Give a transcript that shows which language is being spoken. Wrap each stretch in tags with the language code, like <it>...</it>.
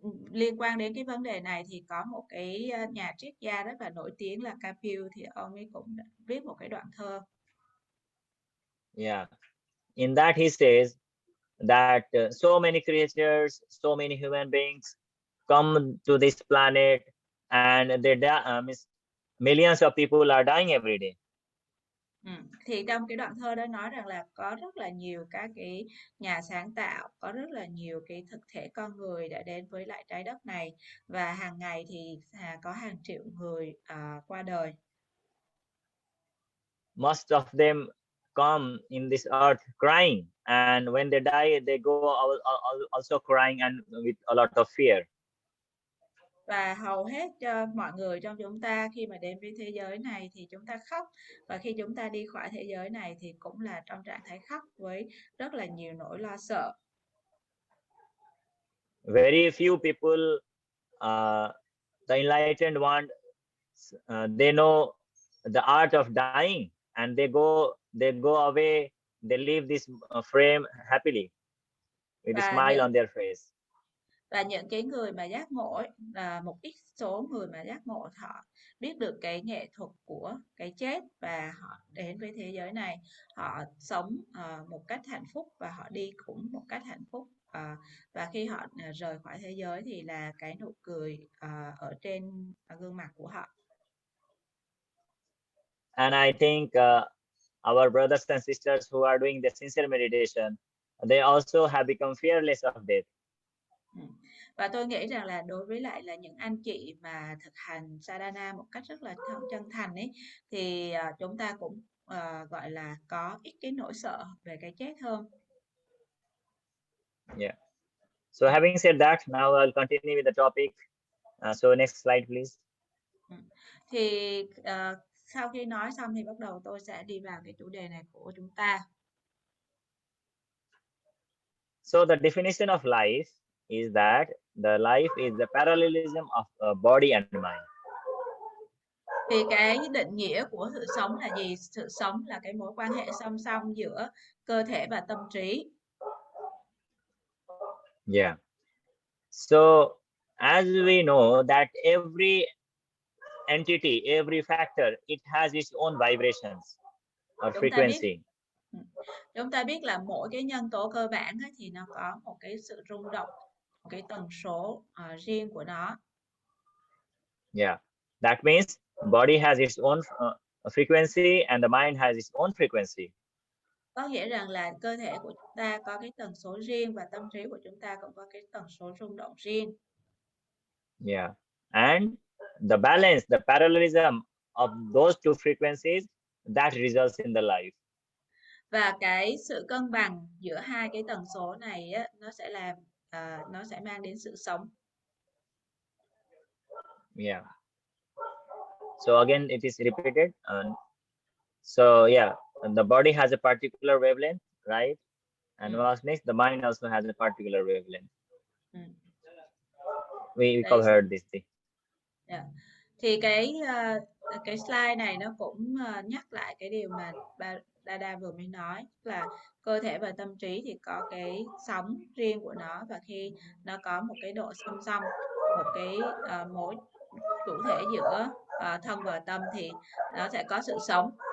<vi>Liên quan đến cái vấn đề này thì có một cái nhà triết gia rất là nổi tiếng là Kabir, thì ông ấy cũng viết một cái đoạn thơ.</vi> <en>Yeah, in that he says that so many creatures, so many human beings come to this planet, and millions of people are dying every day.</en> <vi>Thì trong cái đoạn thơ đó nói rằng là có rất là nhiều các cái nhà sáng tạo, có rất là nhiều cái thực thể con người đã đến với lại trái đất này, và hàng ngày thì có hàng triệu người qua đời.</vi> <en>Most of them come in this earth crying, and when they die, they go also crying and with a lot of fear.</en> <vi>Và hầu hết mọi người trong chúng ta khi mà đến với thế giới này thì chúng ta khóc, và khi chúng ta đi khỏi thế giới này thì cũng là trong trạng thái khóc với rất là nhiều nỗi lo sợ.</vi> <en>Very few people, the enlightened one, they know the art of dying, and they go away, they leave this frame happily with a smile on their face.</en> <vi>Và những cái người mà giác ngộ ấy, là một ít số người mà giác ngộ, họ biết được cái nghệ thuật của cái chết và họ đến với thế giới này, họ sống một cách hạnh phúc và họ đi cũng một cách hạnh phúc, và khi họ rời khỏi thế giới thì là cái nụ cười ở trên gương mặt của họ.</vi> <en>And I think our brothers and sisters who are doing the sincere meditation, they also have become fearless of death.</en> <vi>Và tôi nghĩ rằng là đối với lại là những anh chị mà thực hành sadhana một cách rất là chân thành ấy, thì chúng ta cũng gọi là có ít cái nỗi sợ về cái chết hơn.</vi> <en>Yeah. So having said that, now I'll continue with the topic. So next slide, please.</en> <vi>Thì sau khi nói xong thì bắt đầu tôi sẽ đi vào cái chủ đề này của chúng ta.</vi> <en>So the definition of life is that the life is the parallelism of body and mind.</en> <vi>Thì cái định nghĩa của sự sống là gì? Sự sống là cái mối quan hệ song song giữa cơ thể và tâm trí.</vi> <en>Yeah. So as we know that every entity, every factor, it has its own vibrations or frequency.</en> <vi>Chúng ta biết là mỗi cái nhân tố cơ bản ấy, thì nó có một cái sự rung động, một cái tần số riêng của nó.</vi> <en>Yeah, that means body has its own frequency and the mind has its own frequency.</en> <vi>Có nghĩa rằng là cơ thể của chúng ta có cái tần số riêng và tâm trí của chúng ta cũng có cái tần số rung động riêng.</vi> <en>Yeah, and the balance, the parallelism of those two frequencies, that results in the life.</en> <vi>Và cái sự cân bằng giữa hai cái tần số này á, nó sẽ mang đến sự sống.</vi> <en>Yeah. So again, it is repeated. So yeah, the body has a particular wavelength, right? And what's next? The mind also has a particular wavelength. We covered this thing. Yeah.</en> <vi>Thì cái slide này nó cũng nhắc lại cái điều mà Dada vừa mới nói, là cơ thể và tâm trí thì có cái sóng riêng của nó, và khi nó có một cái độ song song, một cái mối chủ thể giữa thân và tâm thì nó sẽ có sự sống.</vi>